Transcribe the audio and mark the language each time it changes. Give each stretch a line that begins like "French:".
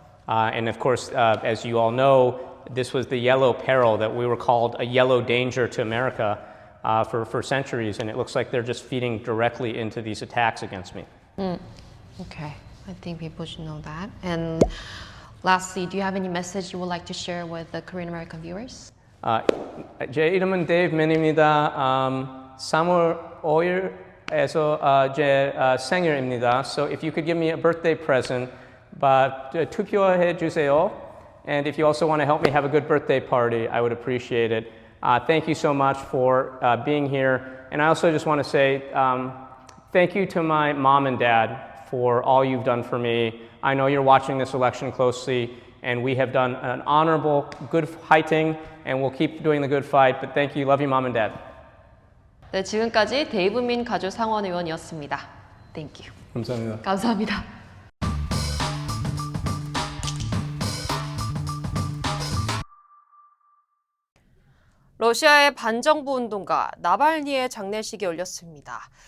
English: And of course, as you all know, this was the yellow peril that we were called a yellow danger to America for centuries. And it looks like they're just feeding directly into these attacks against me. Okay, I think people should know that. And lastly, do you have any message you would like to share with the Korean American viewers?
Korean: 제 이름은 Dave Min입니다. 3월 5일에서 제 생일입니다.
English: So if you could give me a birthday present,
Korean: 투표해 주세요.
English: And if you also want to help me have a good birthday party, I would appreciate it. Thank you so much for being here. And I also just want to say thank you to my mom and dad for all you've done for me. I know you're watching this election closely, and we have done an honorable, good fighting, and we'll keep doing the good fight. But thank you. Love you, mom and dad.
Korean: 네, 지금까지 데이브 민 가주 상원 의원이었습니다.
English: Thank you.
Korean: 감사합니다. 감사합니다. 러시아의 반정부 운동가 나발니의 장례식이 열렸습니다.